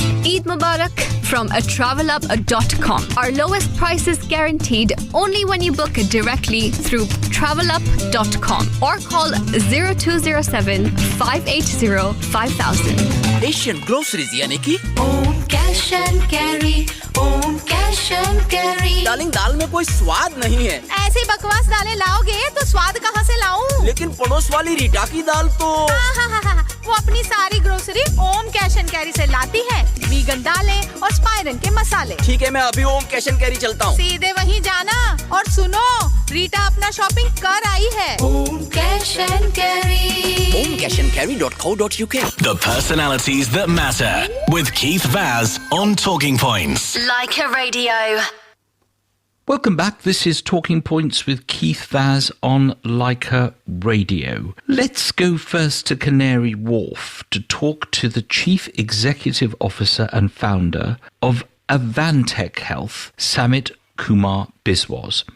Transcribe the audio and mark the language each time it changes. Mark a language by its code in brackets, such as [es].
[en] Eid Mubarak from travelup.com. Our lowest prices guaranteed only when you book directly through travelup.com or call 0207 580 5000. Asian groceries [hi] यानी कि [en] Om Cash and Carry, Om Cash and Carry. [hi] Darling दाल में कोई स्वाद नहीं है. ऐसी बकवास दालें लाओगे तो स्वाद कहाँ से लाऊं? लेकिन पड़ोस वाली रीटा की दाल तो वो अपनी सारी grocery Om cash and carry से लाती है. वीगन दालें और स्पाइरन के मसाले. ठीक है मैं अभी ओम कैश एंड कैरी चलता हूँ. सीधे वहीं जाना और सुनो रीटा अपना शॉपिंग कर आई है. [en] Om Cash and Carry. omcashandcarry.co.uk. The personalities that matter with Keith Vaz on Talking Points. Like a Radio. Welcome back. This is Talking Points with Keith Vaz on Leica Radio. Let's go first to Canary Wharf to talk to the Chief Executive Officer and founder of Avantech Health, Samit Kumar Biswas.